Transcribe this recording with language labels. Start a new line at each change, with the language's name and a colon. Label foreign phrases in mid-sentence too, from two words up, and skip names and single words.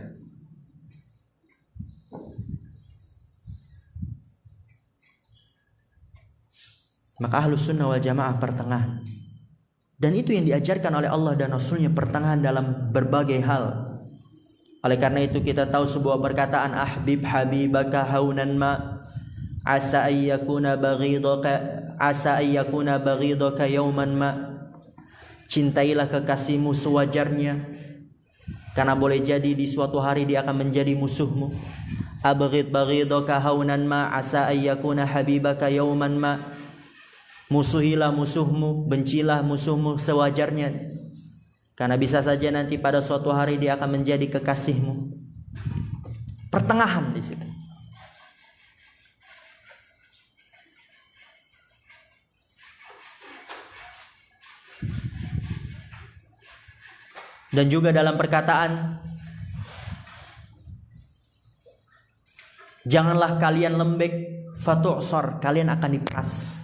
Indonesian: Maka
Arabic: أهل السنة والجماعة
Indonesian: pertengahan. Dan itu yang diajarkan oleh Allah dan Rasulnya, pertengahan dalam berbagai hal. Oleh karena itu kita tahu sebuah perkataan,
Arabic: أحبب حبيبك هونا ما عسى أن يكون بغيضك يوما ما.
Indonesian: Cintailah kekasihmu sewajarnya, karena boleh jadi di suatu hari dia akan menjadi musuhmu.
Arabic: أبغض بغيضك هونا ما عسى أن يكون حبيبك يوما ما.
Indonesian: Musuhilah musuhmu, bencilah musuhmu sewajarnya, karena bisa saja nanti pada suatu hari dia akan menjadi kekasihmu. Pertengahan di situ. Dan juga dalam perkataan, janganlah kalian lembek, fatu'sar, kalian akan diperas.